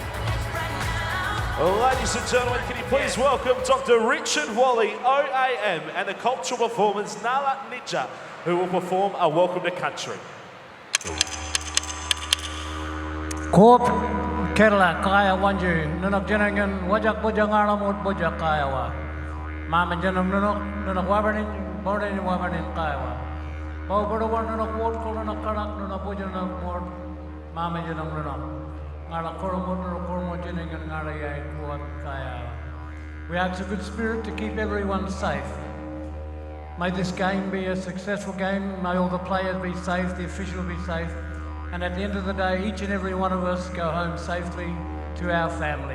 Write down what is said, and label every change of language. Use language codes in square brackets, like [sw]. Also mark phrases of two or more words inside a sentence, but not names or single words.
[en] Ladies and gentlemen, can you please welcome Dr. Richard Wally, OAM, and the cultural performance Nala Ninja, who will perform a Welcome to Country. [nys] Corp Kerala Kaya Wanji, Nunok Jenangan, Wajak Bojangara Mut Bojak Kayawa. Mama Janam Nunok Wabanin, Borin Wabanin Kayawa. Bobodawan Nunok Ward Kolana Karak, Nunok Bojanam Ward, Mama Janam Nunok. [en] We ask a good spirit to keep everyone safe. May this game be a successful game. May all the players be safe, the officials be safe. And at the end of the day, each and every one of us go home safely to our families.